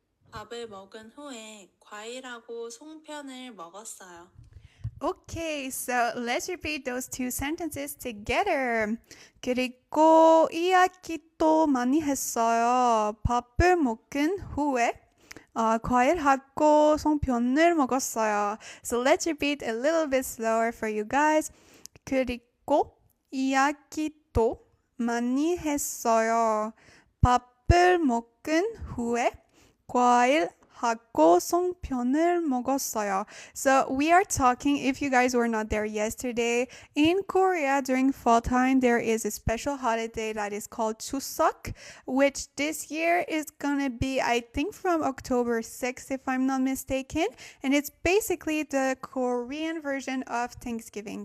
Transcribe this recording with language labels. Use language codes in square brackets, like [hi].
[ko] 밥을 먹은 후에 과일하고 송편을 먹었어요. [en] Okay, so let's repeat those two sentences together. [ko] 그리고 이야기도 많이 했어요. 밥을 먹은 후에 과일하고 송편을 먹었어요. [en] So let's repeat a little bit slower for you guys. [ko] 그리고 이야기도 많이 했어요. 밥을 먹은 후에 과일하고 송편을 먹었어요. [en] So we are talking, if you guys were not there yesterday, in Korea during fall time, there is a special holiday that is called Chuseok, which this year is gonna be, I think, from October 6th, if I'm not mistaken. And it's basically the Korean version of Thanksgiving.